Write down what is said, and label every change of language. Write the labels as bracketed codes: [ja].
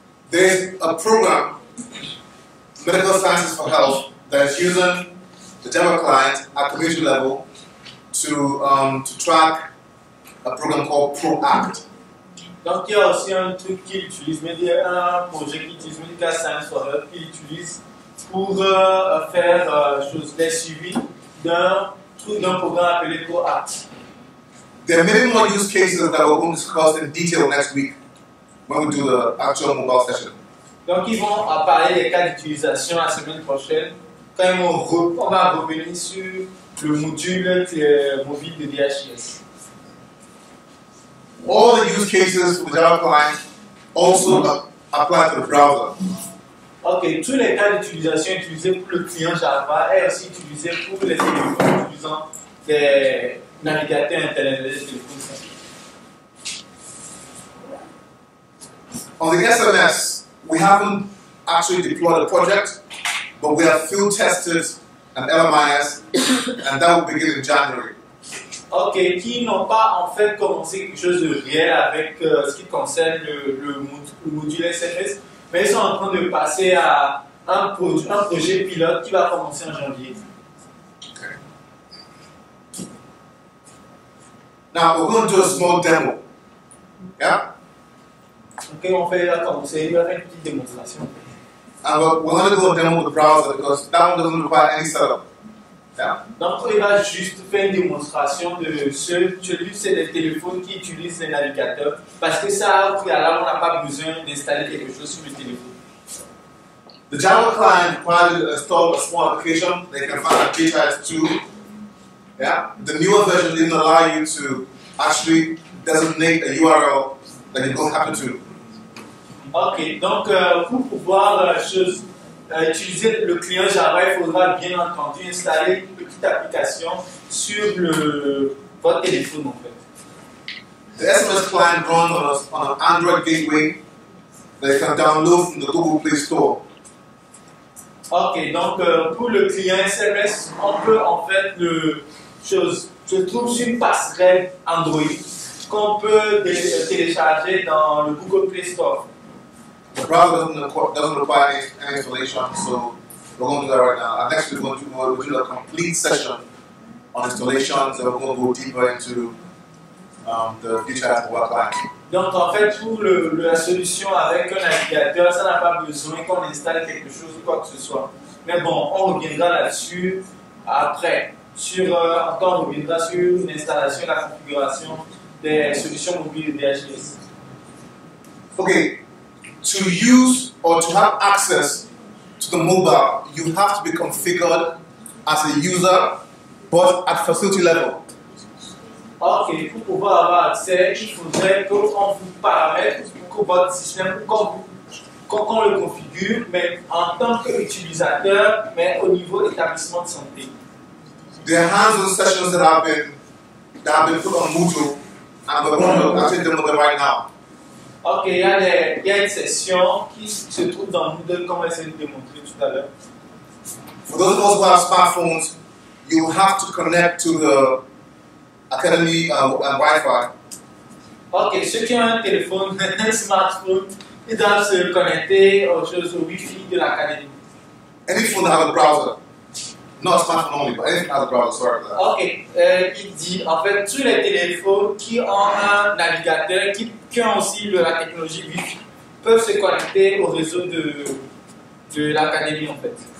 [en] There's a program, Medical Sciences for Health, that is using the Java client at community level to track a program called ProAct. [fr] Donc il y a aussi un truc qu'il utilise, un projet qui utilise Medical Science for Health qu'il utilise pour faire les suivis d'un programme appelé ProAct. [en] There are many more use cases that we're going to discuss in detail next week when we do the actual mobile session. [fr] Donc ils vont parler des cas d'utilisation la semaine prochaine quand même on va revenir sur le module mobile de DHIS. [en] All the use cases for the Java client also apply to the browser. [fr] Ok, tous les cas d'utilisation utilisés pour le client Java est aussi utilisé pour les téléphones utilisant des navigateurs internet, des téléphones simples. [en] On the SMS, we haven't actually deployed a project, but we have field tested an LMIS, and that will begin in January. [fr] Ok, qui n'ont pas en fait commencé quelque chose de réel avec ce qui concerne le module SMS, mais ils sont en train de passer à un projet pilote qui va commencer en janvier. [en] Okay. Now we're going to do a small demo. Yeah? [fr] Ok, on va commencer, il va faire une petite démonstration. [en] And we're going to do a demo with the browser because that one doesn't require any setup. Yeah? [fr] Donc il va juste faire une démonstration de celui c'est des téléphones qui utilisent les navigateurs parce que ça, au préalable, on n'a pas besoin d'installer quelque chose sur le téléphone. [en] The Java client requires you to install a small application they can find at DHIS 2. Yeah? The newer version didn't allow you to actually designate a URL that you don't happen to. [fr] Ok, donc pour pouvoir utiliser le client Java, il faudra bien entendu installer une petite application sur votre téléphone en fait. [en] The SMS client runs on an Android gateway that you can download from the Google Play Store. [fr] Ok, donc pour le client SMS, on peut en fait se trouve sur une passerelle Android qu'on peut télécharger dans le Google Play Store. [en] The browser doesn't require any installation, so we're going to do that right now. And next we're going to do a complete session on installations, and we're going to go deeper into the DHIS mobile client. [fr] Donc en fait, pour la solution avec un navigateur, ça n'a pas besoin qu'on installe quelque chose ou quoi que ce soit. Mais bon, on reviendra là-dessus après. On reviendra sur l'installation et la configuration des solutions mobiles de DHIS. [en] Okay, to use or to have access to the mobile, you have to be configured as a user, but at facility level. [fr] Ok, pour pouvoir avoir accès, il faudrait qu'on vous paramètre que votre système, qu'on le configure, mais en tant qu'utilisateur, mais au niveau établissement de santé. [en] There are hands-on sessions that have been put on Moodle, and we're going to actually demo them right now. [fr] Ok, il y a une session qui se trouve dans Moodle, comme on essaie de démontrer tout à l'heure. [en] For those of us who have smartphones, you have to connect to the Academy and Wi-Fi. [fr] Ok, ceux qui ont un téléphone, un smartphone, ils doivent se connecter aux choses, au Wi-Fi de l'académie. [en] Any phone that has a browser, not smartphone only, but anything that has a browser, sorry for that. [fr] Ok, il dit, en fait, tous les téléphones qui ont un navigateur, qui ont aussi la technologie Wi-Fi, peuvent se connecter au réseau de l'académie, en fait.